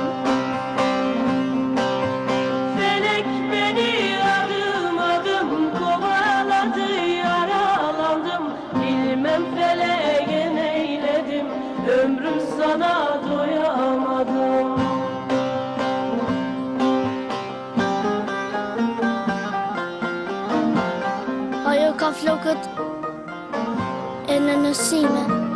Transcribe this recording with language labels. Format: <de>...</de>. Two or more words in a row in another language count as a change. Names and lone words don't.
<tr>Felek beni adım adım kovaladı, yaralandım. Bilmem feleğe neyledim, ömrüm sana doyamadım.</tr> <sq>Ajo ka flokët e nënësime.</sq>